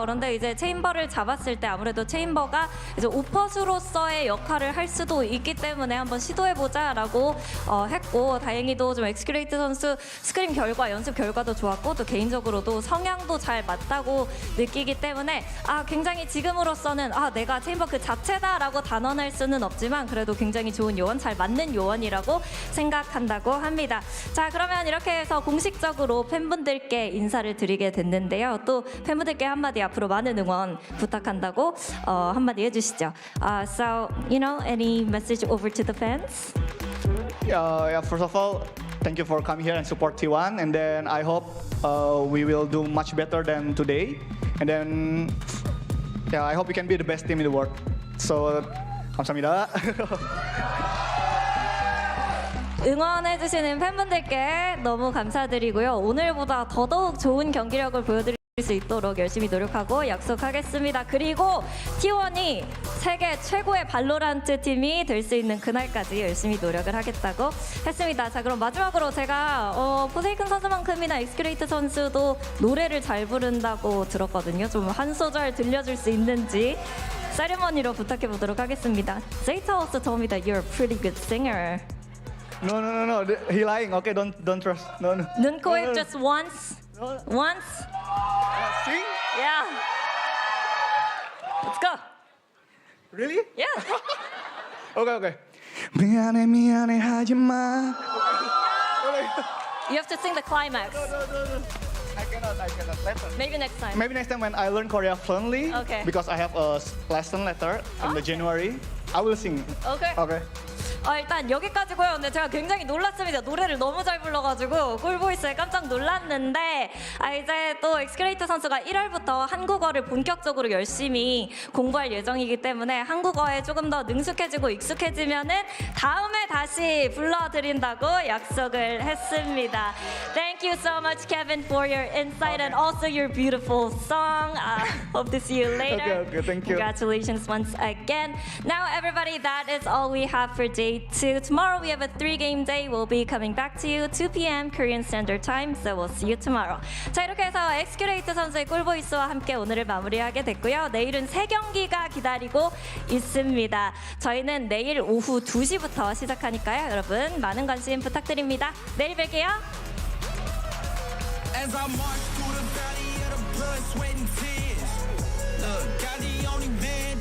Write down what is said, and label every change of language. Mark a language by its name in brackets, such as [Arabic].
[Korean] 그런데 이제 체인버를 잡았을 때 아무래도 체인버가 이제 오퍼스로서의 역할을 할 수도 있기 때문에 한번 시도해보자라고 했고, 다행히도 좀 엑스큐레이트 선수 스크림 결과, 연습 결과도 좋았고 또 개인적으로도 성향도 잘 맞다고 느끼기 때문에 굉장히 지금으로서는 내가 체인버 그 자체다라고 단언할 수는 없지만 그래도 굉장히 좋은 요원, 잘 맞는 요원이라고 생각한다고 합니다. 자, 그러면 이렇게 해서 공식적으로 팬분들께 인사를 드리게 됐는데요. 또 팬분들께 한마디, 앞으로 많은 응원 부탁한다고 한마디 해주시죠. [English] So, any message over to the fans? Yeah, first of all, thank you for coming here and support T1. And then I hope we will do much better than today. And then, I hope we can be the best team in the world. So, [Korean] 감사합니다. 응원해주시는 팬분들께 너무 감사드리고요. 오늘보다 더더욱 좋은 경기력을 보여드릴 수 있도록 열심히 노력하고 약속하겠습니다. 그리고 T1이 세계 최고의 발로란트 팀이 될 수 있는 그날까지 열심히 노력을 하겠다고 했습니다. 자, 그럼 마지막으로 제가 포세이큰 선수만큼이나 엑스큐레이트 선수도 노래를 잘 부른다고 들었거든요. 좀 한 소절 들려줄 수 있는지 세리머니로 부탁해 보도록 하겠습니다. [English] Zeta also told me that you're a pretty good singer. No. He lying. Okay, don't trust. No. [Korean] 눈코입 [English] No. just once. Once. Sing? Yeah. Let's go. Really? Yeah. Okay. [Korean] 미안해 하지마. [English] You have to sing the climax. I cannot. Later. Maybe next time. Maybe next time when I learn Korea fluently, Okay. because I have a lesson later in the January, I will sing. Okay. Okay. [Korean] 일단 여기까지고요. 근데 제가 굉장히 놀랐습니다. 노래를 너무 잘 불러가지고 꿀보이스에 깜짝 놀랐는데 이제 또 엑스큐레이터 선수가 1월부터 한국어를 본격적으로 열심히 공부할 예정이기 때문에 한국어에 조금 더 능숙해지고 익숙해지면은 다음에 다시 불러드린다고 약속을 했습니다. [English] Thank you so much, Kevin, for your insight and also your beautiful song. Hope to see you later. Okay, thank you. Congratulations once again. Now, everybody, that is all we have for day 2. Tomorrow we have a 3-game day. We'll be coming back to you 2 p.m. Korean Standard Time. So we'll see you tomorrow. [Korean] 자, 이렇게 해서 엑스큐레이터 선수의 꿀보이스와 함께 오늘을 마무리하게 됐고요. 내일은 3경기가 기다리고 있습니다. 저희는 내일 오후 2시부터 시작하니까요. 여러분 많은 관심 부탁드립니다. 내일 뵐게요. [English] As I march through the valley of the blood, sweat, and tears. Look, God the only man